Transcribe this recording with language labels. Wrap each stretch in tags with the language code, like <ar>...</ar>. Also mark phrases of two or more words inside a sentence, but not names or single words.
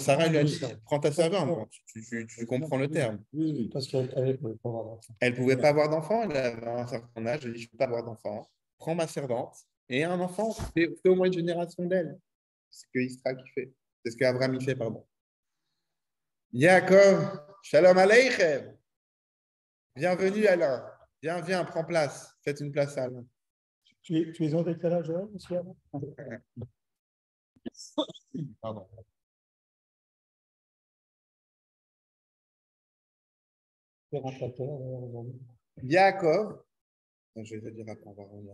<fr>Sarah lui a dit prends ta servante. Tu comprends le terme. Oui, parce qu'elle ne pouvait pas avoir d'enfant. Elle ne pouvait pas avoir d'enfant, elle avait un certain âge, elle dit je ne peux pas avoir d'enfant. Prends ma servante et un enfant, fais au moins une génération d'elle. C'est ce que Yitzhak fait. C'est ce qu'Abraham fait, pardon.</fr> <he>Yaakov, שלום עליכם.</he> <fr>Bienvenue Alain. Viens, prends place. Faites une place à Alain. Tu es en décalage là, monsieur Alain? Pardon. Yaakov, je vais te dire après, on va revenir.</fr>